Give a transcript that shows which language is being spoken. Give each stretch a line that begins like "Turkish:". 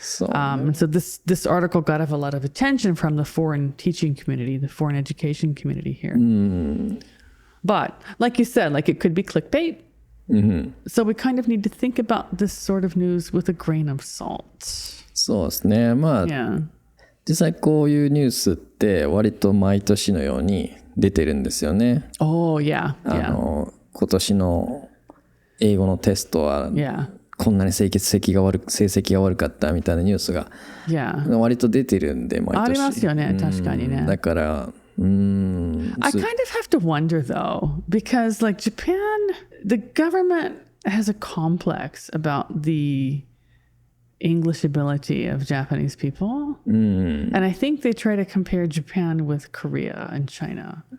English: And so this article got a lot of attention from the foreign teaching community, the foreign education community here. But like you said, like it could be clickbait. So we kind of need to think about this sort of news with a grain of salt.
Japanese: そうですね。まあ、
English: Yeah.
Japanese: 実際こういうニュースって割と毎年のように出てるんですよね。
English: Oh, yeah. Yeah.
Japanese: 今年の英語のテストはこんなに成績が悪かったみたいなニュースが割と出てるんで毎年。ありますよね、確かにね。だから、
English: I kind of have to wonder though, because like Japan, the government has a complex about the English ability of Japanese people. And I think they try to compare Japan with Korea and China.